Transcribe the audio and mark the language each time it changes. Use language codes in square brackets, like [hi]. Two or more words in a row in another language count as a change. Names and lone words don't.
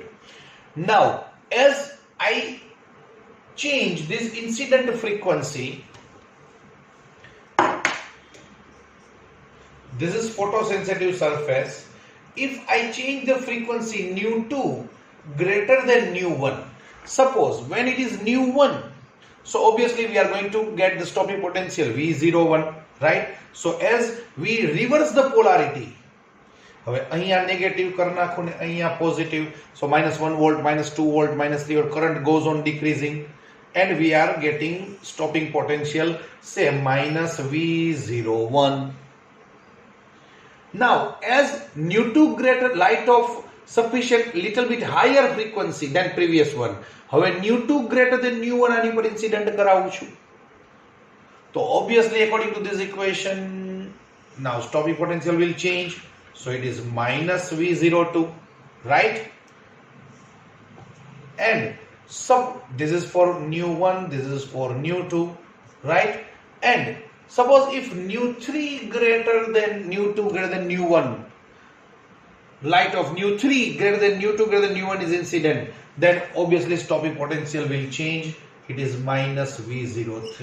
[en] Now, as I change this incident frequency, this is photosensitive surface. If I change the frequency nu2 greater than nu1, suppose when it is nu1, so obviously we are going to get the stopping potential V01, right? So as we reverse the polarity, [gu] હવે અહીંયા નેગેટિવ કરી નાખો ને અહીંયા પોઝિટિવ, [en] so -1 volt, -2 volt, -3 volt, current goes on decreasing and we are getting stopping potential say -V01. Now as nu2 greater, light of sufficient little bit higher frequency than previous one, હવે nu2 greater than nu1 [gu] આની પર ઇન્સિડન્ટ કરાવું છું, તો [en] obviously according to this equation now stopping potential will change, so it is -V02, right? And this is for nu1, this is for nu2, right? And suppose if nu3 greater than nu2 greater than nu1, light of nu3 greater than nu2 greater than nu1 is incident, then obviously stopping potential will change, it is -V03.